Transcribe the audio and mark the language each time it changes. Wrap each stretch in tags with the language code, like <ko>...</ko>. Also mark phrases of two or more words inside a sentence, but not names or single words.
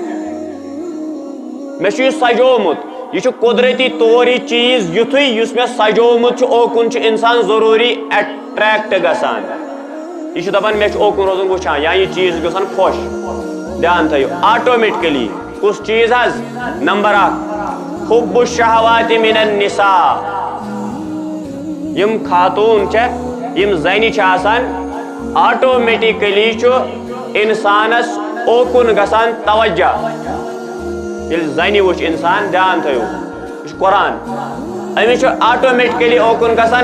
<ks>مےٚ چھُ یہِ سجومُت یہ چھُ قدرتی طور یہ چیز یُتھُے یُس مےٚ سجومُت چھُ اوکُن چھُ انسان ضروٗری اٹریکٹ گژھان یہ چھُ دپان مےٚ چھُ اوکُن روزُن وٕچھان یا یہ چیز گژھان خۄش دھیان تھٲیِو آٹومیٹکلی کُس چیز حظ نمبر 1</ks> <ar>حب الشہوات من النساء</ar> <ks>یم خاتون چھےٚ یم زنہِ چھِ آسان آٹومیٹکلی چھُ انسانس اوکُن گژھان توجہ ییٚلہِ زنہِ وٕچھ انسان دھیان تھٲیِو یہِ چھُ قرآن أمِس چھُ آٹومیٹکلی اوکُن گژھان</ks>